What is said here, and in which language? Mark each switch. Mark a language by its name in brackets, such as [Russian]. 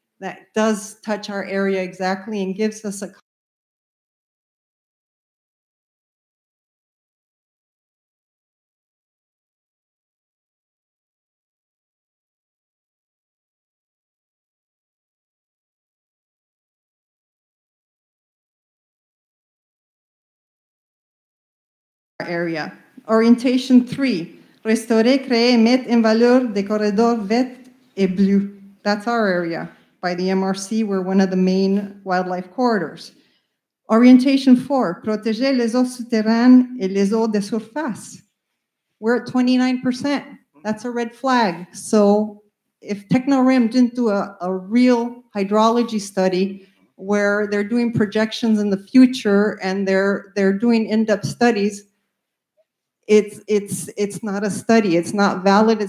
[English] that does touch our area exactly and gives us a area. [French] Orientation 3, restaurer, créer, mettre en valeur des corridors verts et bleus. [English] That's our area. By the MRC, we're one of the main wildlife corridors. [French] Orientation 4, protéger les eaux souterraines et les eaux de surface. [English] We're at 29%. That's a red flag. So if TechnoRim didn't do a real hydrology study where they're doing projections in the future and they're doing in-depth studies, it's not a study. It's not valid.